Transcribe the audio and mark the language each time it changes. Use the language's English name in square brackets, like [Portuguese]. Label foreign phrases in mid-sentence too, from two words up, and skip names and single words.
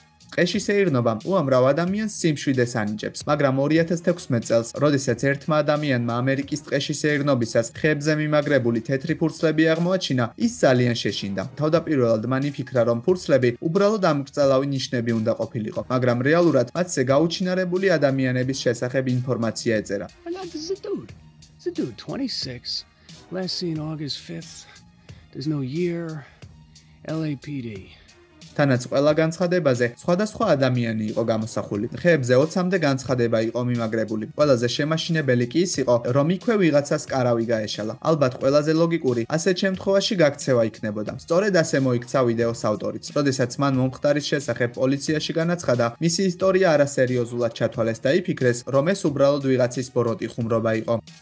[Georgian] ტყეში სეირნობამ უამრავ ადამიანს სიმშვიდეს ანიჭებს, მაგრამ 2016 წელს, როდესაც ერთმა ადამიანმა ამერიკის ტყეში სეირნობისას ხეებზე მიმაგრებული თეთრი ფურცლები აღმოაჩინა, ის ძალიან შეშინდა. თავდაპირველად მან იფიქრა, რომ ფურცლები უბრალოდ ამგრძელავი ნიშნები უნდა ყოფილიყო, მაგრამ რეალურად მათზე გაუჩინარებული ადამიანების შესახებ ინფორმაცია ეწერა. [English] It's a dude, 26, last seen August 5th. There's no year, LAPD. [Georgian] თანაც ყველა განცხადებაზე სხვადასხვა ადამიანი იყო გამოსახული. ხეებზე 20-მდე განცხადება იყო მიმაგრებული. ყველაზე შემაშინებელი კი ის იყო, რომ იქვე ვიღაცას კარავი გაეშალა. ალბათ ყველაზე ლოგიკური ასეთ შემთხვევაში გაქცევა იქნებოდა. სწორედ ასე მოიქცა ვიდეოს ავტორიც. როდესაც მან მომხდარის შესახებ პოლიციაში განაცხადა, მისი ისტორია არასერიოზულად ჩათვალეს და იფიქრეს, რომ ეს უბრალოდ ვიღაცის ბოროტი ხუმრობა იყო.